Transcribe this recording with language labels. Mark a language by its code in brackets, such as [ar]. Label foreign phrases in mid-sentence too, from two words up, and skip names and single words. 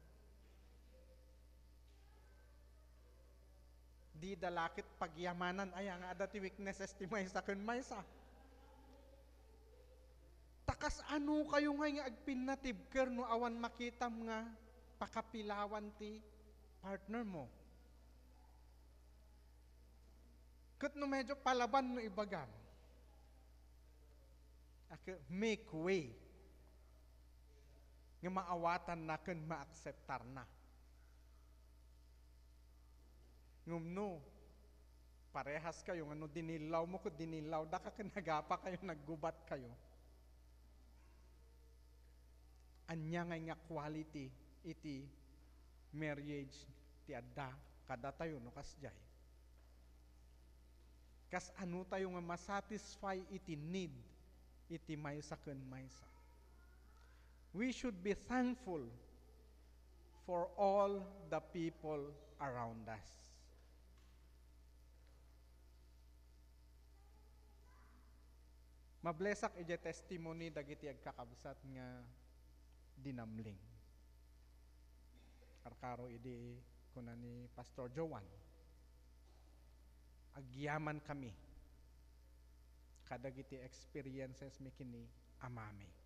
[ilo] Di dalakit pagyamanan ay nga ada ti weaknesses ti maysa ken maysa. Takas ano kayo nga agpin na tibker no awan makitam nga pakapilawan ti partner mo. Kat no medyo palaban no ibagan. [en] Make way. [ilo] Nga maawatan na kan maakseptar na. Ngumno, parehas kayo, ano dinilaw mo ko dinilaw, da ka nagapa kayo, naggubat kayo. Anya nga quality iti marriage ti adda kada tayo no kasjay. Kas ano tayo nga masatisfy iti need iti maysa ken maysa. [en] We should be thankful for all the people around us. [ilo] Mablesak iti testimony dagiti agkakabsat nga dinamling. Arkaro idi kuna ni Pastor Joan. Agyaman kami kadagiti experiences mi kini amami.